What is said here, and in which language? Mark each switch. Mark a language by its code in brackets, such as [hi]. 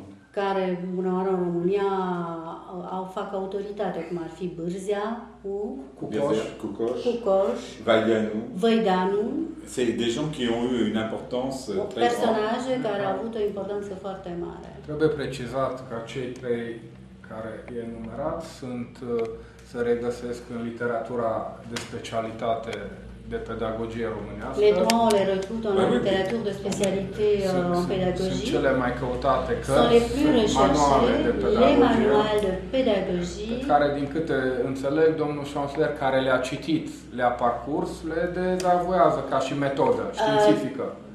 [ro] care, uneori în România, fac autoritate, cum ar fi Bârzea, Cucoș, Văideanu. [fr] C'est des gens qui ont eu une importance très grande. [ro] Personaje care au avut o importanță foarte mare. Trebuie precizat că cei trei care e enumerat se regăsesc în literatura de specialitate de pedagogie românească. [fr] Les trois, on les retrouve dans la littérature de spécialité en pédagogie. [ro] Sunt cele mai căutate [fr] cărți, sont les plus recherchées, les manuals de pédagogie. [ro] Care, din câte înțeleg, domnul chancelier care le-a citit, le-a parcurs, le dezavoiază ca și metodă științifică.